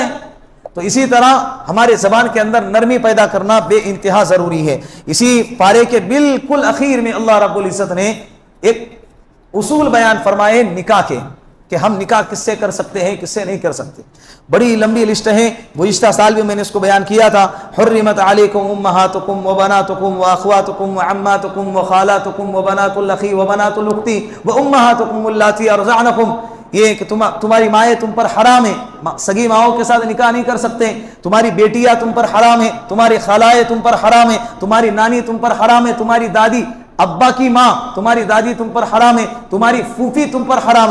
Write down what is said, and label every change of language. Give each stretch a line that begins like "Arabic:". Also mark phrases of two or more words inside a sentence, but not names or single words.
Urdu: تو اسی طرح ہمارے زبان کے اندر نرمی پیدا کرنا بے انتہا ضروری ہے۔ اسی پارے کے بالکل اخیر میں اللہ رب العزت نے ایک اصول بیان فرمائے نکاح کے، کہ ہم نکاح کس سے کر سکتے ہیں، کس سے نہیں کر سکتے۔ بڑی لمبی لسٹ ہے، گزشتہ سال بھی میں نے اس کو بیان کیا تھا۔
Arabic: حرمت علیکم امہاتکم وبناتکم واخواتکم وعماتکم وخالاتکم وبنات الاخ وبنات الاخت وامہاتکم اللاتی ارضعنکم،
Urdu: یہ کہ تمہاری مائیں تم پر حرام ہیں، سگی ماؤں کے ساتھ نکاح نہیں کر سکتے، تمہاری بیٹیاں تم پر حرام ہیں، تمہاری خالائیں تم پر حرام ہیں، تمہاری نانی تم پر حرام ہے، تمہاری دادی، ابا کی ماں تمہاری دادی تم پر حرام ہے، تمہاری پھوپھی تم پر حرام ہے۔